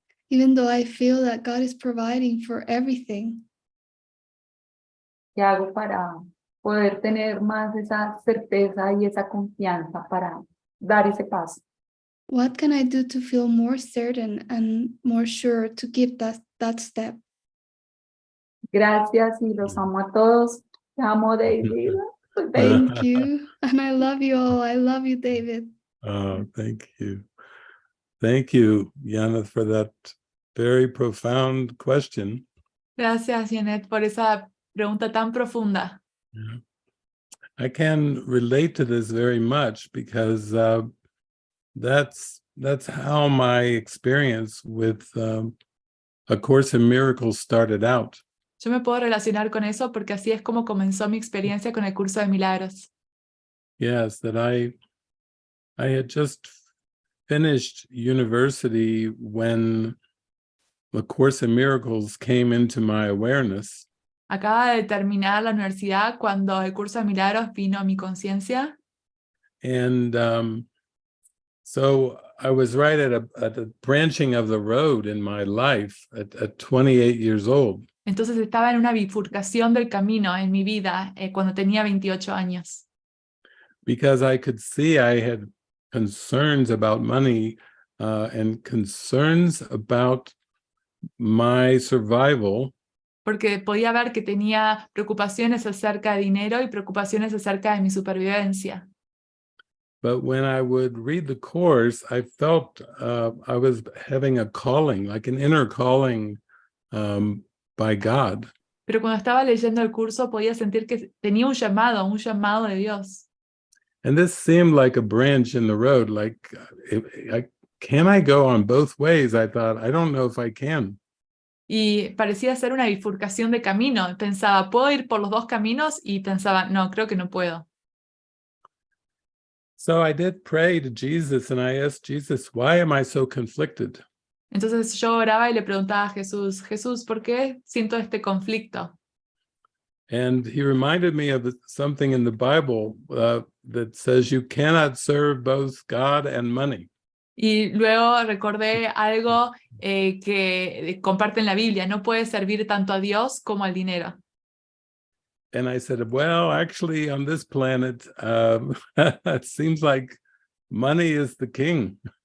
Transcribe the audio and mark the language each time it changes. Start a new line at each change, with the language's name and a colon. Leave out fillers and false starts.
English: Even though I feel that God is providing for everything,
Spanish: ¿Qué hago para poder tener más esa certeza y esa confianza para dar ese paso?
English: what can I do to feel more certain and more sure to give that step?
Spanish: Gracias y los amo a todos. Te amo, David.
English: Thank you. And I love you all. I love you, David. Oh, thank you. Thank you, Yana, for that very profound question.
Spanish: Gracias, Janet, por esa pregunta tan profunda.
English: Yeah. I can relate to this very much because that's how my experience with A Course in Miracles started out.
Spanish: Yo me puedo relacionar con eso porque así es como comenzó mi experiencia con el Curso de Milagros.
English: Yes, that I had just finished university when A Course in Miracles came into my awareness.
Spanish: Acaba de terminar la universidad cuando el Curso de Milagros vino a mi conciencia.
English: And so I was right at a branching of the road in my life at 28 years old.
Spanish: Entonces estaba en una bifurcación del camino en mi vida cuando tenía 28 años.
English: Because I could see I had concerns about money and concerns about my survival.
Spanish: Porque podía ver que tenía preocupaciones acerca de dinero y preocupaciones acerca de mi supervivencia.
English: But when I would read the Course, I felt I was having a calling, like an inner calling by God.
Spanish: Pero cuando estaba leyendo el curso podía sentir que tenía un llamado de Dios.
English: And this seemed like a branch in the road, like, can I go on both ways? I thought, I don't know if I can.
Spanish: Y parecía ser una bifurcación de camino. Pensaba, ¿puedo ir por los dos caminos? Y pensaba, no, creo que no puedo.
English: So I did pray to Jesus and I asked Jesus, why am I so conflicted?
Spanish: Entonces yo oraba y le preguntaba a Jesús, Jesús, ¿por qué siento este conflicto?
English: And he reminded me of something in the Bible that says you cannot serve both God and money.
Spanish: Y luego recordé algo que comparte en la Biblia, no puedes servir tanto a Dios como al dinero.
English: And I said, well, actually on this planet, it seems like money is the king.